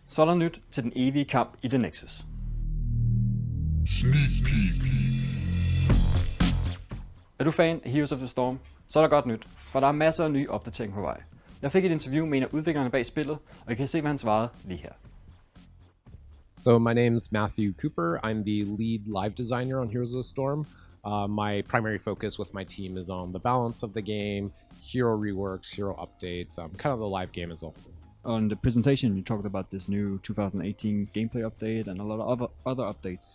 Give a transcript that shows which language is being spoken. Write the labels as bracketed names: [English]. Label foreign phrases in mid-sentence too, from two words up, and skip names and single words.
[Danish] Så er der nyt til den evige kamp i The Nexus. [English] Sneak peek. [Danish] Er du fan af Heroes of the Storm, så er der godt nyt, for der er masser af nye opdateringer på vej. Jeg fik et interview med en af udviklerne bag spillet, og I kan se, hvad han svarede lige her. [English] So my name's Matthew Cooper. I'm the lead live designer on Heroes of the Storm. My primary focus with my team is on the balance of the game, hero reworks, hero updates, kind of the live game as a whole. On the presentation, you talked about this new 2018 gameplay update and a lot of other updates.